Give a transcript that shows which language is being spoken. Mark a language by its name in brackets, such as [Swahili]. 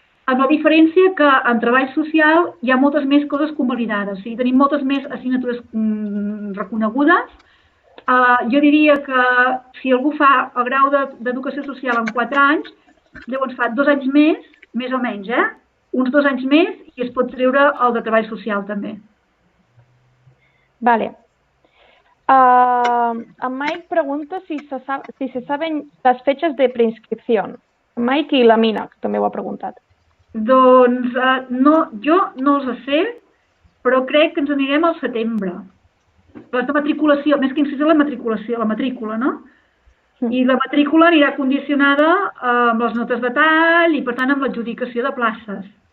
[Catalan] Amb la diferència que en treball social hi ha moltes més coses convalidades, o sigui, tenim moltes més assignatures reconegudes. Jo diria que si algú fa el grau d'educació social en 4 anys, llavors fa 2 anys més o menys, uns 2 anys més i es pot treure el de treball social també. Vale. [Spanish] En Mike pregunta si se saben las fechas de preinscripción. [Catalan] Mike i la Mina, que també ho ha preguntat. Doncs jo no els sé, però crec que ens anirem al setembre. Les de matriculació, més que inscriure la matrícula, no? I la matrícula anirà condicionada amb les notes de tall i, per tant, amb l'adjudicació de places.